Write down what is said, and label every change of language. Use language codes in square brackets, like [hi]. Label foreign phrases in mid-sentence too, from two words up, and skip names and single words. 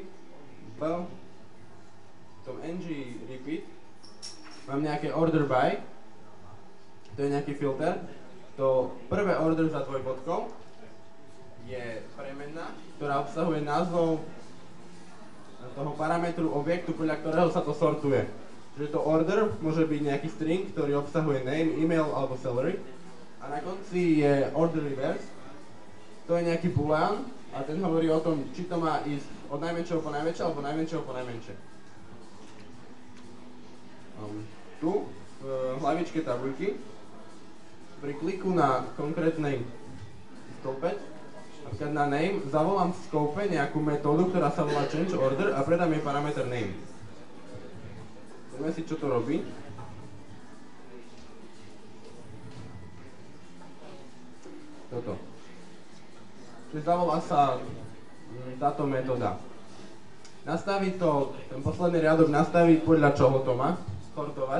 [sk] V tom ng repeat mám nejaké [en] order by, [sk] to je nejaký filter. To prvé order za dvojbodkou je premenná, ktorá obsahuje názov toho parametru objektu, podľa ktorého sa to sortuje. Čiže to order môže byť nejaký string, ktorý obsahuje name, email alebo salary. A na konci je order reverse, to je nejaký boolean a ten hovorí o tom, či to má ísť od najmenšieho po najväčšie alebo najmenšieho po najmenšie. Tu v hlavičke tabuľky pri kliku na konkrétnej stĺpec, napríklad na name, zavolám v scope nejakú metódu, ktorá sa volá change order a predám jej parameter name. Poďme si, čo to robí. Toto. Čiže zavolá sa táto metóda. Nastaví to, ten posledný riadok nastaví podľa čoho to má sortovať.